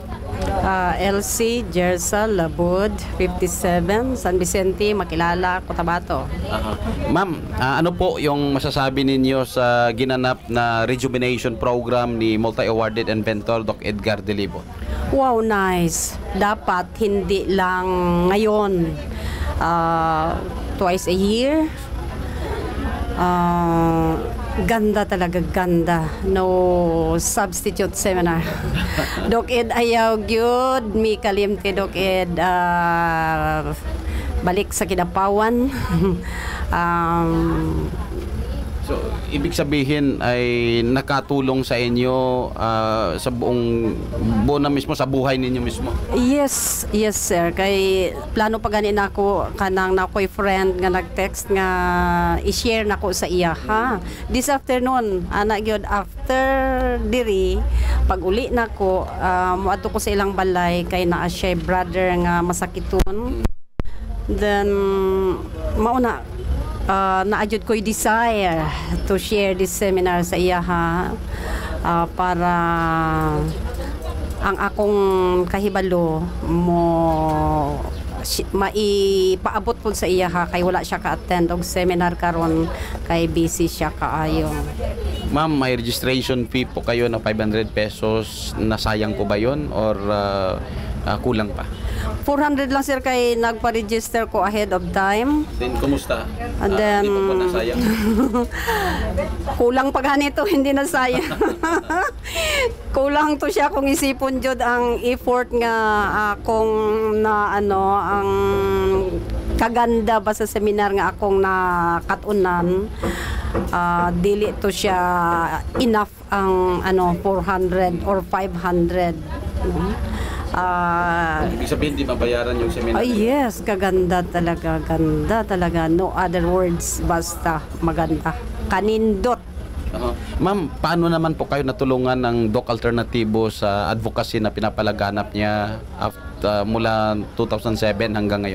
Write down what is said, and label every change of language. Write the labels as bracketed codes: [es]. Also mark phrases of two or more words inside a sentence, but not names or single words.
[tl] LC Jersa Labud, 57, San Vicente, Makilala, Cotabato. Ma'am, ano po yung masasabi ninyo sa ginanap na rejuvenation program ni multi-awarded inventor Doc Edgar Delibo? [en] Wow, nice. [tl] Dapat hindi lang ngayon, [en] twice a year. [tl] Ganda talaga, ganda. [en] No substitute seminar. [ceb] Doc Ed ayaw gyud mi kalimti Doc Ed balik sa Kidapawan. [tl] So, ibig sabihin ay nakatulong sa inyo sa buo na mismo, sa buhay ninyo mismo? [en] Yes, yes sir. [ceb] Kay plano pa ganin ako kanang nakoy friend nga nag-text nga i-share nako sa iya ha. [en] This afternoon, [ceb] ana gyud after diri pag uli nako moadto ko sa ilang balay kay naa siya brother nga masakiton. Then mauna na-adjud ko'y [en] desire to share this seminar [ceb] sa iya ha, para ang akong kahibalo mo maipaabot po sa iya ha, kay wala siya ka-attend og seminar karon kay busy siya kaayo. [tl] Ma'am, may [en] registration fee [tl] po kayo na 500 pesos. Nasayang po ba yun or kulang pa? [ceb] 400 lang sir kay nagpa-register ko [en] ahead of time. [tl] Then, kumusta? [en] And then, [tl] hindi po nasayang? Kulang pa ganito, hindi nasayang. [ceb] Kulang to siya kung isipon jud ang effort nga akong na ang kaganda ba sa seminar nga akong nakatunan. Dili to siya enough ang 400 or 500. [tl] Ibig sabihin, di mabayaran yung seminar? Yes, kaganda talaga, ganda talaga. [en] No other words, [tl] basta maganda. [ceb] Kanindot. [tl] Ma'am, paano naman po kayo natulungan ng Doc Alternatibo sa advocacy na pinapalaganap niya mula 2007 hanggang ngayon?